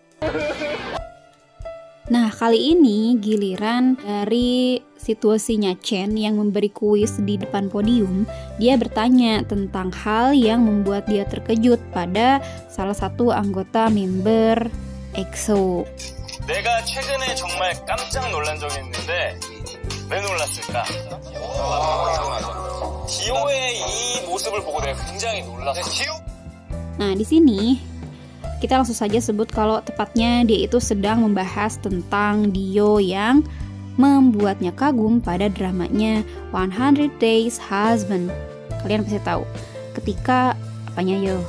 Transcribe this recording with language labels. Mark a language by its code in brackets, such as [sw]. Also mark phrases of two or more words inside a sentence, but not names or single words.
[id] Nah, kali ini giliran dari situasinya Chen yang memberi kuis di depan podium. Dia bertanya tentang hal yang membuat dia terkejut pada salah satu anggota member EXO. [ko] 내가 최근에 정말 깜짝 놀란 적이 있는데 왜 놀랐을까? 디오의 이 모습을 보고 내가 굉장히 놀랐어. [id] Nah, di sini kita langsung saja sebut kalau tepatnya dia itu sedang membahas tentang Dio yang membuatnya kagum pada dramanya 100 Days Husband. Kalian pasti tahu. Ketika apanya yo?